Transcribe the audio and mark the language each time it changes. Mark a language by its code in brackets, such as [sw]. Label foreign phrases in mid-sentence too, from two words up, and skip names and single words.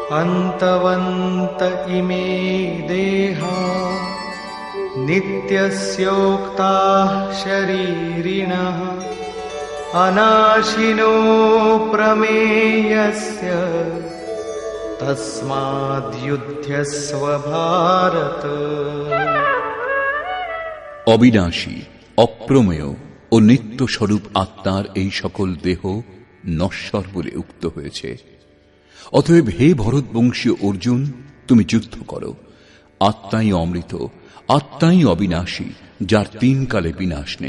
[sa] अन्तवन्त इमे देहा नित्यस्योक्ताः शरीरिणः अनाशिनो प्रमेयस्य तस्माद्युध्यस्व भारत। [bn] অবিনাশী, অপ্রমেয় ও নিত্য স্বরূপ আত্মার এই সকল দেহ নশ্বর বলে উক্ত হয়েছে। অতএব হে ভরতবংশীয় অর্জুন, তুমি যুদ্ধ করো। আত্মাই অমৃত, আত্মাই অবিনাশী, যার তিন কালে বিনাশ নেই।